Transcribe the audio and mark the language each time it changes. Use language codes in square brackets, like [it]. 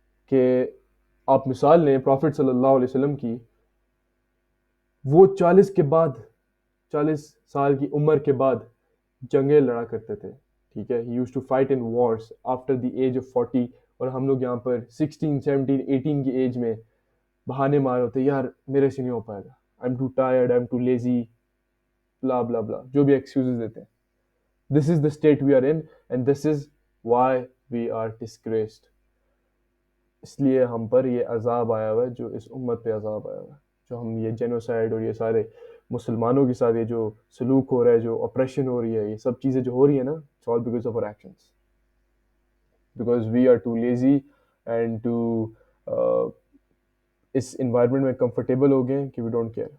[ur] کہ آپ مثال لیں پروفٹ صلی اللہ علیہ وسلم کی, وہ 40 سال کی عمر کے بعد جنگیں لڑا کرتے تھے, ٹھیک ہے. [en] He used to fight in wars after the age of 40. [ur] اور ہم لوگ یہاں پر 16 17 18 کی ایج میں بہانے مار ہوتے یار میرے سے نہیں ہو پائے گا, [en] I am too tired, I am too lazy, [ur] بلا بلا بلا, جو بھی ایکسکیوزز دیتے ہیں. [en] This is the state we are in and this is why we are disgraced. [ur] اس لیے ہم پر یہ عذاب آیا ہوا ہے, جو اس امت پہ عذاب آیا ہوا ہے, جو ہم یہ جینوسائڈ اور یہ سارے مسلمانوں کے ساتھ یہ جو سلوک ہو رہا ہے, جو اپریشن ہو رہی ہے, یہ سب چیزیں جو ہو رہی ہیں نا, [en] it's all because of our actions, because we are too lazy and too [ur] اس environment میں کمفرٹیبل ہو گئے کہ [en] We don't care.